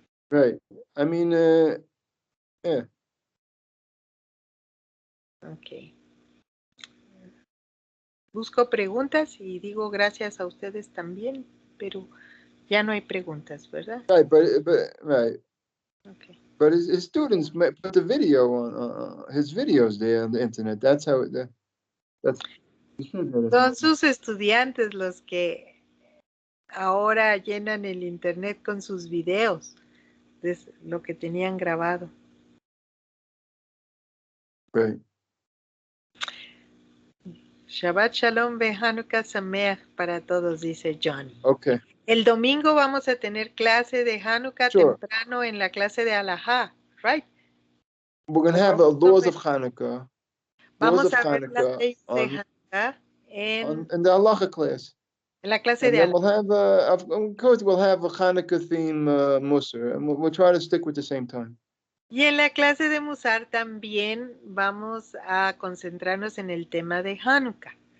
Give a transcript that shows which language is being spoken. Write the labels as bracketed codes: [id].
[en] Right. I mean, yeah. Okay. [es] Busco preguntas y digo gracias a ustedes también, pero ya no hay preguntas, ¿verdad? [en] Right, but right. Okay. But his students put the video on his videos there on the internet. That's how that's. [es] Son sus estudiantes los que ahora llenan el internet con sus videos, de lo que tenían grabado. [en] Right. [es] Shabbat Shalom ve Hanukkah Sameach para todos, dice Johnny. [en] Okay. [es] El domingo vamos a tener clase de Hanukkah temprano en la clase de Alajá, right? [en] We're going to have laws of Hanukkah. [es] Vamos a ver las leyes de Hanukkah [en] in the Halacha class. [es] En la clase de Alajá. [en] Of course, we'll have a Hanukkah theme Musar, and we'll try to stick with the same time. [es] Y en la clase de Musar también vamos a concentrarnos en el tema de Hanukkah.